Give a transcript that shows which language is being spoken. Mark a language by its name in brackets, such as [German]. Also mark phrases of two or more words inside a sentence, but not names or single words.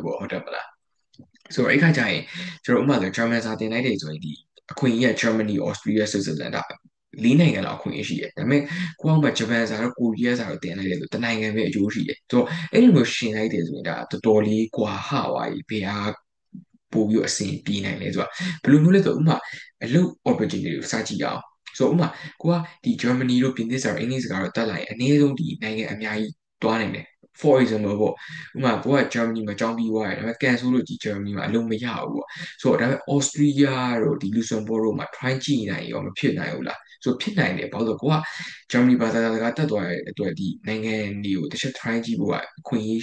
[Burmese] ပေါ့ဟုတ်တယ်မလားဆိုတော့အဲ့ခါကျရင်ကျွန်တော်ဥပမာဆိုဂျာမန်စာသင်လိုက်တယ်ဆိုရင်ဒီအခွင့်အရေးက Germany, Austria, Switzerland ဒါ၄နိုင်ငံလောက်အခွင့်အရေးရှိတယ်ဒါပေမဲ့ကိုကမှဂျပန်စာတော့ကိုရီးယားစာတော့သင်လိုက်တယ်ဆိုတနိုင်ငံပဲအကျိုးရှိတယ်ဆိုတော့အဲ့လိုမျိုးရှင်လိုက်တယ်ဆိုရင်ဒါတော်တော်လေးကွာဟသွားပြီဘယ်ဟာပို့ပြီးအဆင်ပြေနိုင်လဲဆိုတာဘယ်လိုမျိုးလဲဆိုတော့ဥပမာအလုပ် opportunity ကိုစကြည့်အောင်ဆိုတော့ဥပမာကိုကဒီ Germany တို့ပြင်သစ်စာတို့အင်္ဂလိပ်စကားတို့တက် လိုက်ရင်အနည်းဆုံးဒီနိုင်ငံအများကြီးတွားနိုင်တယ် [English] for example [Burmese] ပေါ့ဥပမာကိုက Germany မှာကျောင်းပြီးသွားတယ်ဒါပေမဲ့ cancel လို့ဒီ Germany မှာအလုပ်မရဘူးပေါ့ဆိုတော့ဒါပေမဲ့ Austria တို့ဒီ Luxembourg တို့မှာ try ကြည့်နိုင်ရောမဖြစ်နိုင်ဘူးလားဆိုဖြစ်နိုင်တယ်ဘာလို့လဲကိုက Germany ဘာသာစကားတက်သွားတဲ့အတွက်ဒီနိုင်ငံတွေကိုတစ်ချက် try ကြည့်ဖို့ကအခွင့်အရေး